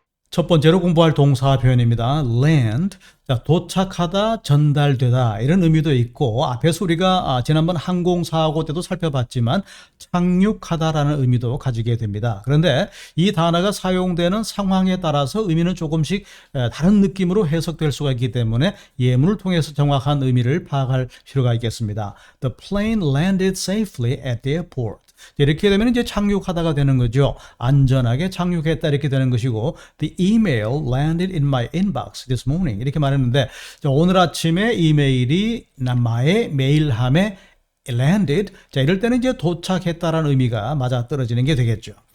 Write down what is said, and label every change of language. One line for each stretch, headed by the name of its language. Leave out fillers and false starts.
Korean: 첫 번째로 공부할 동사 표현입니다. land, 자, 도착하다, 전달되다 이런 의미도 있고 앞에서 우리가 지난번 항공사고 때도 살펴봤지만 착륙하다라는 의미도 가지게 됩니다. 그런데 이 단어가 사용되는 상황에 따라서 의미는 조금씩 다른 느낌으로 해석될 수가 있기 때문에 예문을 통해서 정확한 의미를 파악할 필요가 있겠습니다.
English: The plane landed safely at the airport.
Korean: 이렇게 되면 이제 착륙하다가 되는 거죠. 안전하게 착륙했다 이렇게 되는 것이고
English: The email landed in my inbox this morning
Korean: 이렇게 말했는데 오늘 아침에 이메일이 나의 메일함에 landed 자 이럴 때는 이제 도착했다라는 의미가 맞아떨어지는 게 되겠죠.